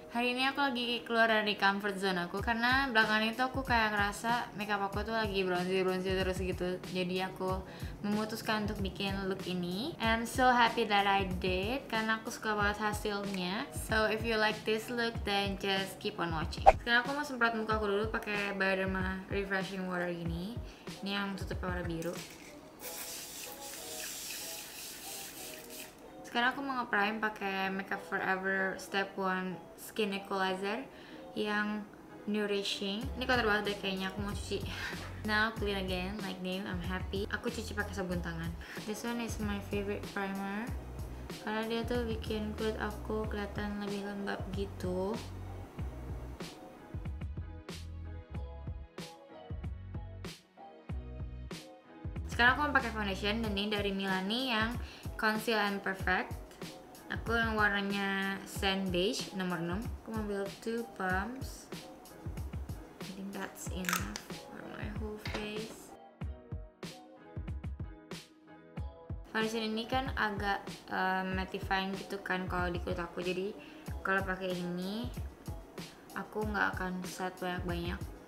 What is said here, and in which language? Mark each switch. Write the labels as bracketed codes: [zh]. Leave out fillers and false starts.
[id] Hari ini aku lagi keluar dari comfort zone aku karena belakangan itu aku kayak ngerasa makeup aku tuh lagi bronzy terus gitu. Jadi aku memutuskan untuk bikin look ini. [en] And I'm so happy that I did [id] karena aku suka banget hasilnya. [en] So if you like this look then just keep on watching. [id] Sekarang aku mau semprot muka aku dulu pakai Bioderma refreshing water gini. Ini yang tutupnya warna biru. Sekarang aku mau nge-prime pakai Makeup Forever Step 1 Skin Equalizer yang nourishing. Ini kotor banget deh kayaknya, aku mau cuci. [en] Now clean again like new, I'm happy. [id] Aku cuci pakai sabun tangan. [en] This one is my favorite primer [id] karena dia tuh bikin kulit aku kelihatan lebih lembab gitu. Sekarang aku mau pakai foundation dan ini dari Milani yang Conceal and Perfect. Aku yang warnanya sand beige nomor 6. Aku mau ambil 2 pumps. [en] I think that's enough for my whole face. [id] Foundation ini kan agak mattifying gitu kan kalau di kulit aku. Jadi kalau pakai ini aku nggak akan set banyak-banyak.